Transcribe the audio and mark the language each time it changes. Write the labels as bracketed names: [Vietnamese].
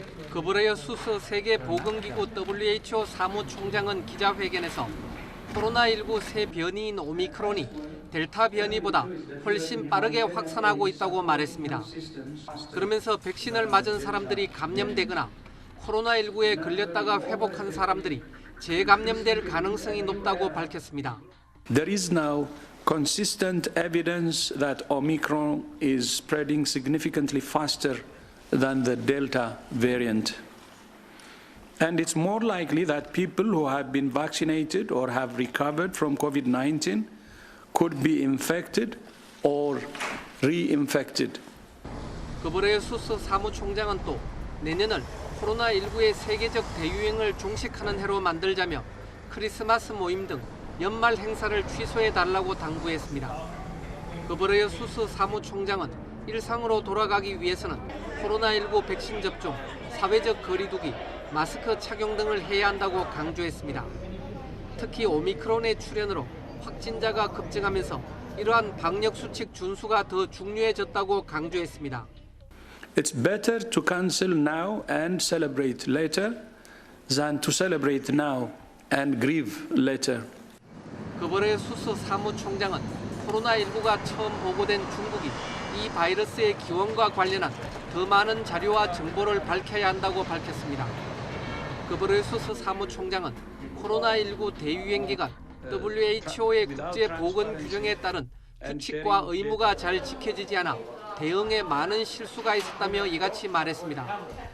[Korean] 그브레여수스 세계보건기구 WHO 사무총장은 기자회견에서 코로나19 새 변이인 오미크론이 델타 변이보다 훨씬 빠르게 확산하고 있다고 말했습니다. 그러면서 백신을 맞은 사람들이 감염되거나 코로나19에 걸렸다가 회복한 사람들이 재감염될 가능성이 높다고 밝혔습니다. [English] There is now consistent evidence that Omicron is spreading significantly faster than the Delta variant. And it's more likely that people who have been vaccinated or have recovered from COVID-19 could be infected or reinfected. [Korean] 그브레여수스 사무총장은 또 내년을 코로나19의 세계적 대유행을 종식하는 해로 만들자며 크리스마스 모임 등 연말 행사를 취소해달라고 당부했습니다. 그브레여수스 사무총장은 일상으로 돌아가기 위해서는 코로나19 백신 접종, 사회적 거리두기, 마스크 착용 등을 해야 한다고 강조했습니다. 특히 오미크론의 출현으로 확진자가 급증하면서 이러한 방역 수칙 준수가 더 중요해졌다고 강조했습니다. [English] It's better to cancel now and celebrate later than to celebrate now and grieve later. [Korean] 그브레여수스 사무총장은 코로나19가 처음 보고된 중국이 이 바이러스의 기원과 관련한 더 많은 자료와 정보를 밝혀야 한다고 밝혔습니다. 그브레여수스 사무총장은 코로나19 대유행 기간 WHO의 국제보건 규정에 따른 규칙과 의무가 잘 지켜지지 않아 대응에 많은 실수가 있었다며 이같이 말했습니다.